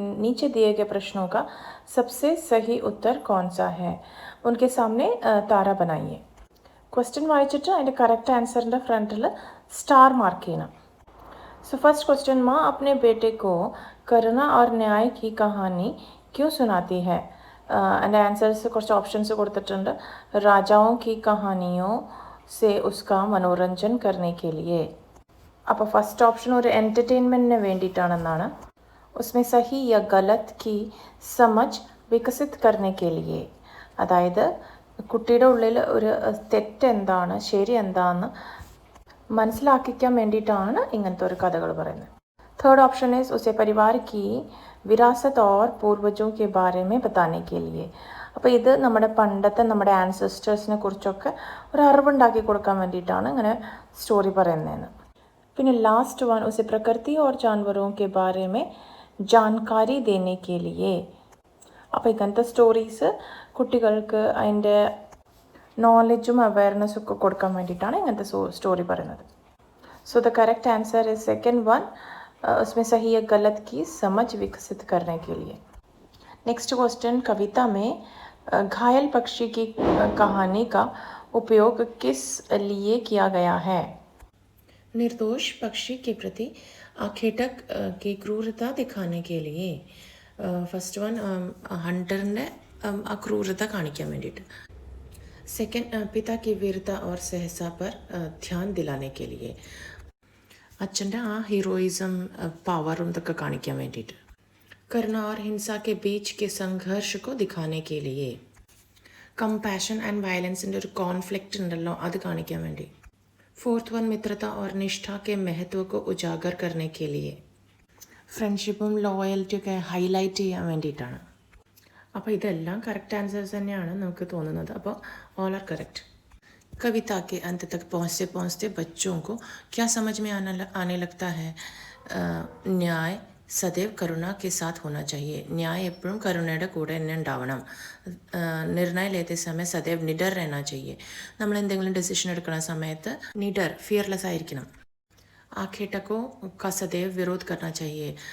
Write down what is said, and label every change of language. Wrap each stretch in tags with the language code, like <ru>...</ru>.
<hi>नीचे दिए गए प्रश्नों का सबसे सही उत्तर कौन सा है? उनके सामने तारा बनाइए.</hi> <ml>क्वेश्चन വായിച്ചിട്ട് അതിൻ്റെ കറക്റ്റ് ആൻസറിൻ്റെ ഫ്രണ്ടിൽ സ്റ്റാർ മാർക്ക് ചെയ്യണം.</ml> <en>so first question</en> <hi>माँ अपने बेटे को करुणा और न्याय की कहानी क्यों सुनाती है?</hi> <ml>എൻ്റെ ആൻസേഴ്സ് കുറച്ച് ഓപ്ഷൻസ് കൊടുത്തിട്ടുണ്ട്.</ml> <hi>राजाओं की कहानियों से उसका मनोरंजन करने के लिए.</hi> <ml>അപ്പോൾ ഫസ്റ്റ് ഓപ്ഷൻ ഒരു എൻ്റർടൈൻമെൻറ്റിന് വേണ്ടിയിട്ടാണെന്നാണ്.</ml> <hi>उसमें सही या गलत की समझ विकसित करने के लिए.</hi> <ml>അതായത് കുട്ടിയുടെ ഉള്ളിൽ ഒരു തെറ്റ് എന്താണ് ശരി എന്താണെന്ന് മനസ്സിലാക്കിക്കാൻ വേണ്ടിയിട്ടാണ് ഇങ്ങനത്തെ ഒരു കഥകൾ പറയുന്നത്.</ml> <hi>थर्ड ऑप्शन है उसे परिवार की विरासत और पूर्वजों के बारे में बताने के लिए.</hi> <ml>അപ്പോൾ ഇത് നമ്മുടെ പണ്ടത്തെ നമ്മുടെ ആൻസസ്റ്റേഴ്സിനെ കുറിച്ചൊക്കെ ഒരു അറിവുണ്ടാക്കി കൊടുക്കാൻ വേണ്ടിയിട്ടാണ് ഇങ്ങനെ സ്റ്റോറി പറയുന്നതെന്ന്. പിന്നെ ലാസ്റ്റ് വൺ</ml> <hi>उसे प्रकृति और जानवरों के बारे में जानकारी देने के लिए.</hi> <ml>അപ്പോൾ ഇങ്ങനത്തെ സ്റ്റോറീസ് കുട്ടികൾക്ക് അതിൻ്റെ നോളജും അവയർനെസ്സും ഒക്കെ കൊടുക്കാൻ വേണ്ടിയിട്ടാണ് ഇങ്ങനത്തെ സ്റ്റോറി പറയുന്നത്.</ml> <en>So the correct answer is second one.</en> <hi>उसमें सही या गलत की समझ विकसित करने के लिए.</hi> <en>Next question.</en> <hi>कविता में घायल पक्षी की कहानी का उपयोग किस लिए किया गया है? निर्दोष पक्षी के प्रति आखेटक की क्रूरता दिखाने के लिए.</hi> <ml>फर्स्ट वन हंटറിൻ്റെ അക്രൂരത കാണിക്കാൻ വേണ്ടിയിട്ട്.</ml> <hi>सेकेंड पिता की वीरता और सहसा पर ध्यान दिलाने के लिए.</hi> <ml>അച്ഛൻ്റെ ആ ഹീറോയിസം പവറും ഇതൊക്കെ കാണിക്കാൻ വേണ്ടിയിട്ട്.</ml> <hi>करुणा और हिंसा के बीच के संघर्ष को दिखाने के लिए.</hi> <ml>കമ്പാഷൻ ആൻഡ് വയലൻസിൻ്റെ ഒരു കോൺഫ്ലിക്റ്റ് ഉണ്ടല്ലോ അത് കാണിക്കാൻ വേണ്ടി.</ml> <hi>फोर्थ वन मित्रता और निष्ठा के महत्व को उजागर करने के लिए.</hi> <ml>ഫ്രണ്ട്ഷിപ്പും ലോയൽറ്റിയൊക്കെ ഹൈലൈറ്റ് ചെയ്യാൻ വേണ്ടിയിട്ടാണ്. അപ്പോൾ ഇതെല്ലാം കറക്റ്റ് ആൻസേഴ്സ് തന്നെയാണ് നമുക്ക് തോന്നുന്നത്.</ml> <hi>അപ്പോൾ</hi> <en>All are correct.</en> <hi>कविता के अंत तक पहुँचते पहुँचते बच्चों को क्या समझ में आने लगता है? न्याय सदैव करुणा के साथ होना चाहिए.</hi> <ml>ന്യായ എപ്പോഴും കരുണയുടെ കൂടെ തന്നെ ഉണ്ടാവണം.</ml> <hi>നിർണയം लेते समय सदैव निडर रहना चाहिए.</hi> <ml>നമ്മൾ എന്തെങ്കിലും ഡെസിഷൻ എടുക്കുന്ന സമയത്ത് നിഡർ ഫിയർലെസ് ആയിരിക്കണം.</ml> <hi>ആഖേട്ടക്കോ का सदैव विरोध करना चाहिए.</hi>